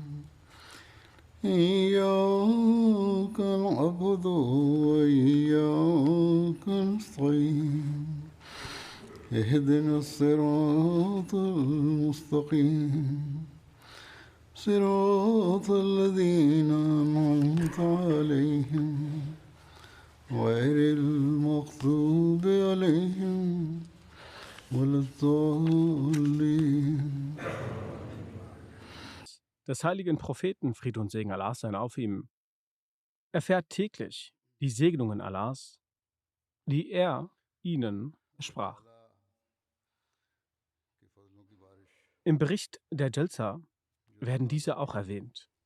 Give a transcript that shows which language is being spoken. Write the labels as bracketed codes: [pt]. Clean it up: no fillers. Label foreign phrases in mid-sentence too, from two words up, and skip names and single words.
[ar] إياك نعبد وإياك نستعين اهدنا الصراط المستقيم صراط الذين أنعمت عليهم غير المغضوب عليهم ولا الضالين. [de] Des heiligen Propheten, Friede und Segen Allahs seien auf ihm, erfährt täglich die Segnungen Allahs, die er ihnen versprach. Im Bericht der Jalsa werden diese auch erwähnt.